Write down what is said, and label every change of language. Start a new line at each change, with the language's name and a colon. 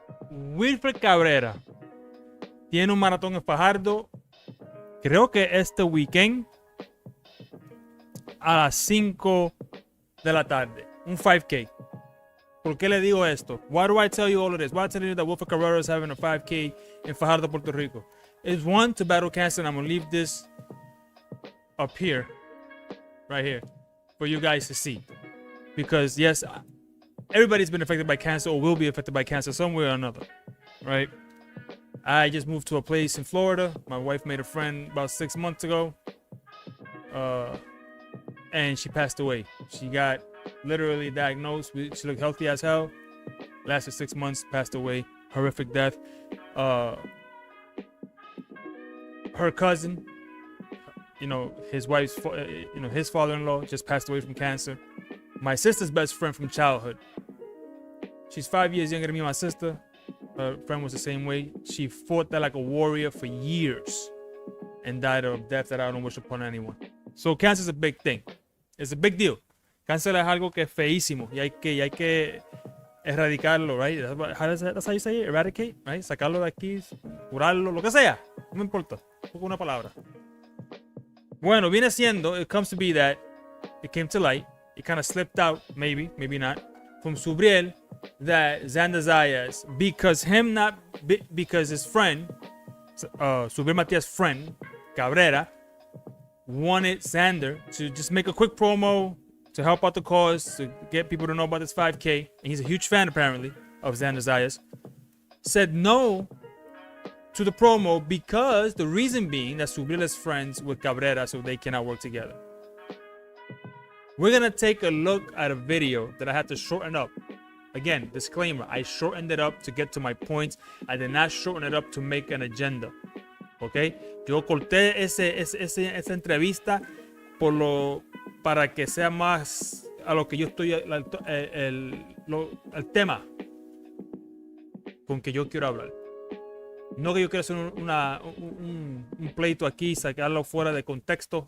Spanish: Wilfred Cabrera tiene un maratón en Fajardo. Creo que este weekend a las 5 de la tarde. Un 5K. ¿Por qué le digo esto?
English: Why do I tell you all of this? Why do I tell you that Wilfred Cabrera is having a 5K in Fajardo, Puerto Rico? It's one, to battle cancer, and I'm going to leave this up here, right here, for you guys to see. Because, yes, everybody's been affected by cancer or will be affected by cancer some way or another, right? I just moved to a place in Florida. My wife made a friend about 6 months ago, and she passed away. She got literally diagnosed. She looked healthy as hell. Lasted 6 months, passed away. Horrific death. Her cousin, his wife's, his father-in-law just passed away from cancer. My sister's best friend from childhood. She's 5 years younger than me, my sister. Her friend was the same way. She fought that like a warrior for years and died of death that I don't wish upon anyone. So cancer is a big thing. It's a big deal.
Spanish: Cáncer es algo que es feísimo y hay que erradicarlo,
English: right? That's how you say it? Eradicate, right?
Spanish: Sacarlo de aquí, curarlo, lo que sea. No me importa. Pongo una palabra. Bueno, viene siendo,
English: it comes to be that it came to light. It kind of slipped out, maybe not, from Subriel, that Xander Zayas, because his friend, Subriel Matías' friend, Cabrera, wanted Xander to just make a quick promo to help out the cause, to get people to know about this 5K. And he's a huge fan, apparently, of Xander Zayas. Said no to the promo because the reason being that Subriel is friends with Cabrera, so they cannot work together. We're going to take a look at a video that I had to shorten up. Again, disclaimer, I shortened it up to get to my points. I did not shorten it up to make an agenda. ¿Ok?
Spanish: Yo corté esa entrevista para que sea más a lo que yo estoy, el tema con que yo quiero hablar. No que yo quiero hacer un pleito aquí, sacarlo fuera de contexto.